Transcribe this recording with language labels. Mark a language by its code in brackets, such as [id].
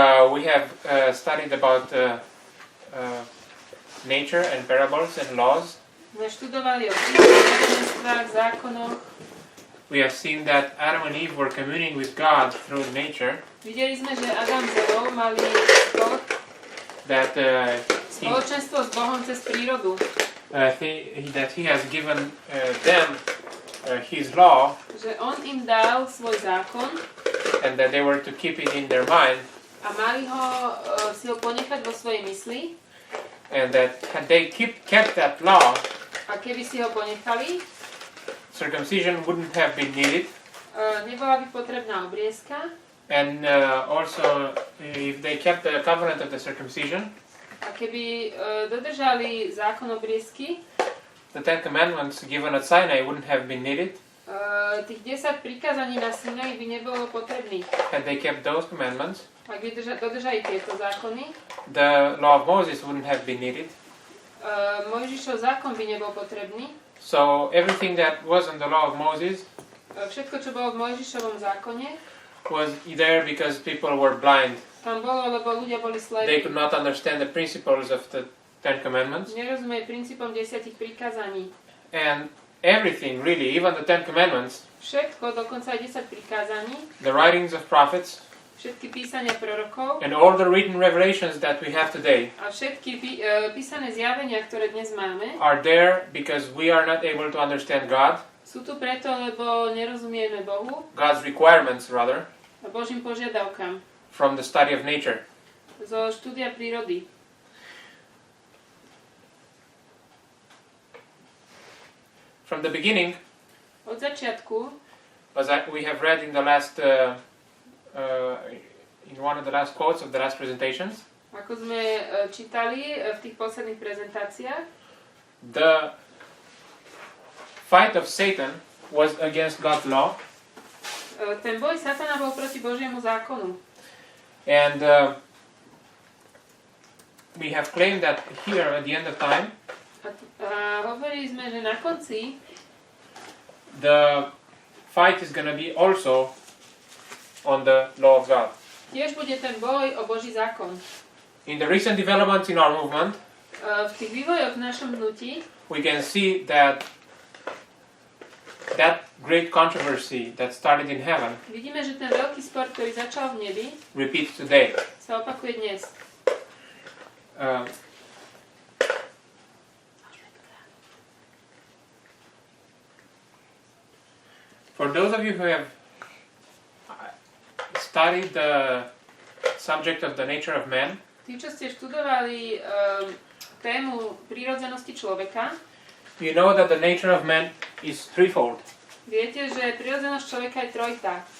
[en] We have studied about nature and parables and laws. [sk] sme študovali o prírodenstvách, zákonoch. [en] We have seen that Adam and Eve were communing with God through nature. [sk] Videli sme, že Adam s Evou mali [en] That [sk] spoločenstvo s Bohom cez prírodu. [en] that he has given them his law, [sk] Že on im dal svoj zákon [en] and that they were to keep it in their mind, [sk] a mali si ho ponechať vo svojej mysli. [en] and that had they kept that law, [sk] A keby si ho ponechali, [en] circumcision wouldn't have been needed. [sk] nebola by potrebná obriezka. [en] And also, if they kept the covenant of the circumcision, [sk] A keby dodržali zákon obriezky, [en] the 10 commandments given at Sinai wouldn't have been needed. [sk] Tých 10 prikázaní na Sinaji by nebolo potrebných. [en] Had they kept those commandments, [sk] Ak by dodržali tieto zákony, [en] the law of Moses wouldn't have been needed. [sk] Mojžišov zákon by nebol potrebný. [en] So everything that was in the law of Moses [sk] Všetko, čo bolo v Mojžišovom zákone, [en] was there because people were blind. [sk] tam bolo, lebo ľudia boli [en] They [sk] slepí. [en] could not understand the principles of the 10 commandments. [sk] Nerozumie princípom 10 prikázaní. [en] And everything, really, even the 10 commandments, [sk] Všetko, dokonca aj 10 prikázaní, [en] the writings of prophets, [sk] všetky písania prorokov [en] and all the written revelations that we have today [sk] a všetky písané zjavenia, ktoré dnes máme, [en] are there because we are not able to understand God, [sk] sú tu preto, lebo nerozumieme Bohu [en] God's requirements rather, [sk] a Božím požiadavkám [en] from the study of nature. [sk] zo štúdia prírody. [en] From the beginning, [sk] Od začiatku, [en] as we have read in the last, in one of the last quotes of the last presentations, [sk] ako sme čítali v tých posledných prezentáciách, [en] the fight of Satan was against God's law, [sk] ten boj Satana bol proti Božiemu zákonu. [en] and we have claimed that here at the end of time, [sk] A hovorili sme, že na konci [en] the fight is going to be also on the law of God. [sk] tiež bude ten boj o Boží zákon. [en] In the recent developments in our movement, [sk] V tých vývojoch v našom hnutí [en] we can see that that great controversy that started in heaven [sk] vidíme, že ten veľký spor, ktorý začal v nebi, [en] repeats today. [sk] sa opakuje dnes. [en] For those of you who have studied the subject of the nature of man, [sk] Tí, čo ste študovali tému prírodzenosti človeka, [en] you know that the nature of man is threefold. [sk] viete, že prírodzenosť človeka je trojitá.